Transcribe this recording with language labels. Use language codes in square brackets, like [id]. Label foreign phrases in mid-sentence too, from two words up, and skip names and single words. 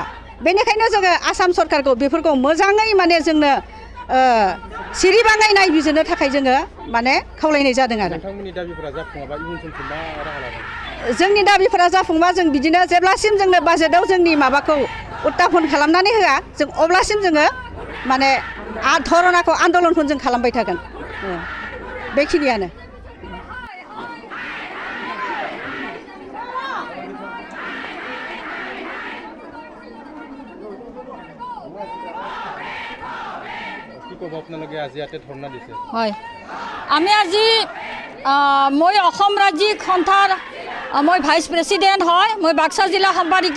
[brx] बेनिखायनो जोङो आसाम सरकारखौ बेफोरखौ मोजाङै माने जोंनो सिरिबाङै नायबिजिरनो थाखाय जोङो माने खावलायनाय जादों आरो। नोंथांमोननि दाबिफोरा जाफुङाबा इयुन समसिम मा राहा लागोन? जोंनि दाबिफोरा जाफुंबा जों बिदिनो जेब्लासिम जोंनो बाजेटआव जोंनि माबाखौ उत्थापन खालामनानै होआ, जों अब्लासिम जोङो माने धरनाखौ आन्दलनखौ जों खालामबाय थागोन। बेखिनियानो। [as] হয়, আমি আজি মই অসম ৰাজ্যিক সন্থাৰ মই [en] vice president [as] হয়, মই বাক্সা জিলা সম্পাদিকা।